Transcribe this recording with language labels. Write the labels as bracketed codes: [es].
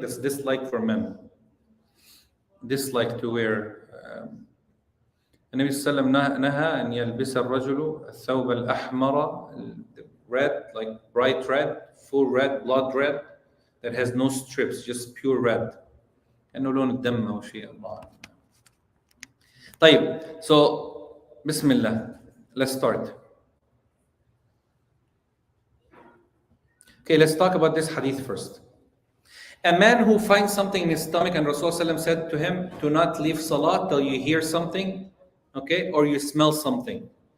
[en] That's disliked for men. Dislike to wear. [ar] النبي صلى الله عليه وسلم نهى أن يلبس الرجل الثوب الأحمر, [en] red, like bright red, full red, blood red, that has no strips, just pure red. [ar] كأنه لون الدم أو شيء الله. [en] طيب, so Bismillah. Let's start. Okay, let's talk about this hadith first. A man who finds something in his stomach, and Rasulullah said to him, do not leave salah till you hear something, okay, or you smell something.